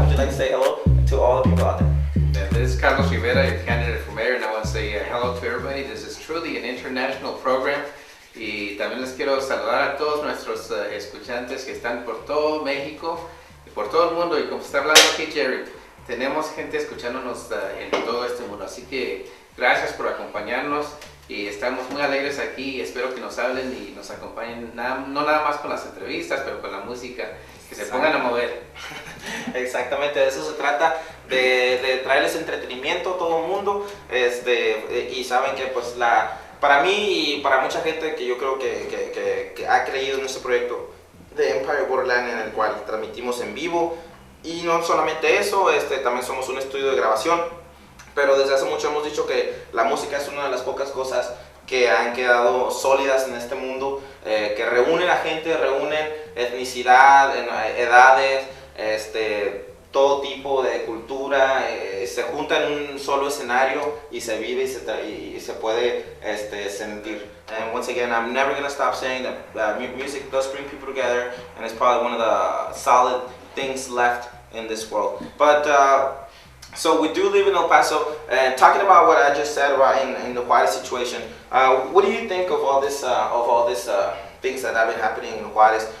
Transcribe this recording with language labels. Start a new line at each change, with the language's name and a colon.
English: Would you like to say hello to all the people out there? This is Carlos Rivera, your candidate for mayor, and I want to say hello to everybody. This is truly an international program.
Spanish: Y también les quiero saludar a todos nuestros escuchantes que están por todo México y por todo el mundo. Y como está hablando aquí Jerry, tenemos gente escuchándonos en todo este mundo. Así que gracias por acompañarnos y estamos muy alegres aquí. Espero que nos hablen y nos acompañen, no nada más con las entrevistas, pero con la música, que se pongan a mover. Exactamente, de eso se trata, de traerles entretenimiento a todo el mundo. Y saben que pues para mí y para mucha gente que yo creo que ha creído en este proyecto de Empire Borderland, en el cual transmitimos en vivo, y no solamente eso, también somos un estudio de grabación, pero desde hace mucho hemos dicho que la música es una de las pocas cosas que han quedado sólidas en este mundo, que reúnen a gente, reúnen etnicidad, edades, todo tipo de cultura, se junta en un solo escenario y se vive y se puede sentir.
English: And once again, I'm never going to stop saying that music does bring people together, and it's probably one of the solid things left in this world. But so we do live in El Paso, and talking about what I just said about in the Juarez situation, what do you think of all this things that have been happening in Juarez?